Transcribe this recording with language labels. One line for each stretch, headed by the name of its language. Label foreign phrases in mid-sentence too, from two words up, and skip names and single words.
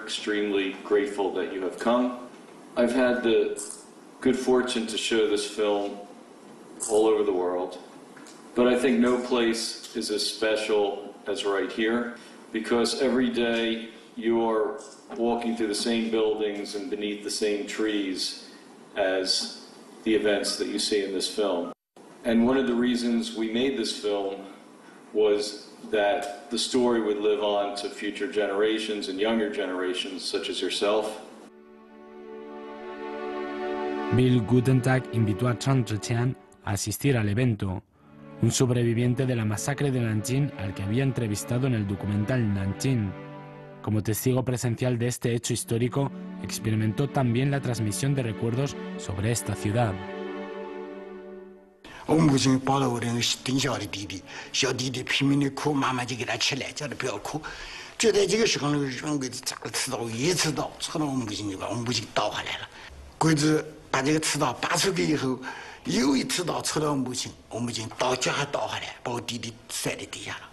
English: Extremely grateful that you have come. I've had the good fortune to show this film all over the world, but I think no place is as special as right here, because every day you're walking through the same buildings and beneath the same trees as the events that you see in this film. And one of the reasons we made this film was that the story would live on to future generations and younger generations such as yourself.
Spanish: Bill Gutentag invitó a Chang Zhiqiang a asistir al evento, un sobreviviente de la masacre de Nanjing al que había entrevistado en el documental Nanjing. Como testigo presencial de este hecho histórico, experimentó también la transmisión de recuerdos sobre esta ciudad.
Chinese: 我母亲抱了我的顶小的弟弟，小弟弟拼命的哭，妈妈就给他起来，叫他不要哭。就在这个时候，那个人鬼子扎了刺刀，一刺刀戳到我母亲，就把我母亲倒下来了。鬼子把这个刺刀拔出去以后，又一刺刀戳到我母亲倒脚还倒下来，把我弟弟摔在地下了。